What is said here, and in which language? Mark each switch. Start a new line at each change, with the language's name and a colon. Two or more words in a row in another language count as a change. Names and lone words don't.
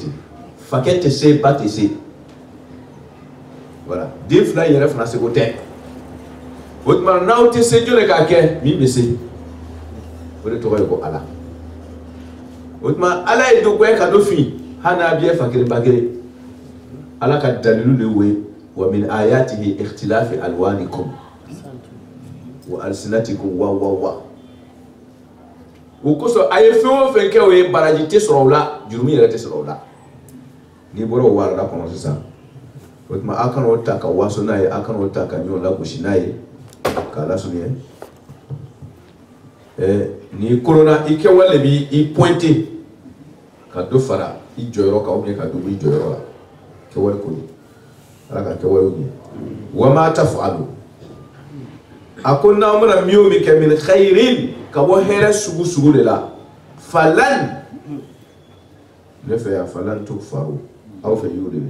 Bambara: ten fakɛ tɛ se ba tɛ se voilà den fila in yɛrɛ fana seko tɛ o tuma n'aw tɛ se jɔn de k'a kɛ min bɛ se o de tɔgɔ ye ko ala o tuma ala ye dɔ goya ka dɔ fin hali n'a bɛɛ fa kelen ba kelen ala ka dalilu de y'o ye
Arabic: ومن آياته اختلاف ألوانكم وألسنتكم و
Bambara: o kosɔn a ye fɛn o fɛn kɛ o ye baraji tɛ sɔrɔ o la jurumu yɛrɛ tɛ sɔrɔ o la n'i bɔra o warada kɔnɔ sisan o tuma a kana o ta ka waso n'a ye a kana o ta ka ɲɔgɔn lagosi n'a ye k'a lasurunya n'i kolonna i kɛwale b'i pointé ka dɔ fara i jɔyɔrɔ kan
French: ou bien
Bambara: ka dɔ bɔ i jɔyɔrɔ la kɛwale ko ye ala ka kɛwalew ɲɛ
Arabic: وما تفعلوا
Bambara: a ko n'aw mana min o min kɛ
Arabic: من خير
Bambara: ka bɔ hɛrɛ sugu sugu de la falan ne fɛ yan
Arabic: فلن تكفروا
Bambara: aw fɛ y'o de ye